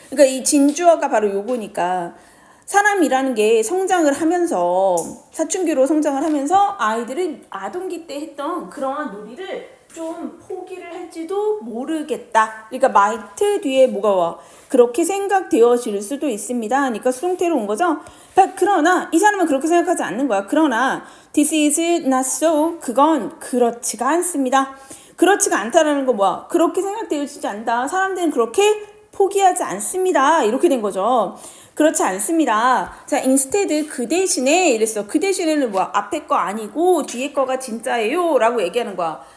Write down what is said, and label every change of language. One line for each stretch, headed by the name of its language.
Korean: 그러니까 이 진주어가 바로 요거니까 사람이라는 게 성장을 하면서 사춘기로 성장을 하면서 아이들은 아동기 때 했던 그러한 놀이를 좀 포기를 할지도 모르겠다. 그러니까 might 뒤에 뭐가 와? 그렇게 생각되어질 수도 있습니다. 그러니까 수동태로 온 거죠. 그러나 이 사람은 그렇게 생각하지 않는 거야.
English: 그러나 this is not so.
Korean: 그건 그렇지가 않습니다. 그렇지가 않다라는 거 뭐야? 그렇게 생각되어지지 않다. 사람들은 그렇게 포기하지 않습니다. 이렇게 된 거죠. 그렇지 않습니다. 자, instead 그 대신에 이랬어. 그 대신에는 뭐야? 앞에 거 아니고 뒤에 거가 진짜예요. 라고 얘기하는 거야.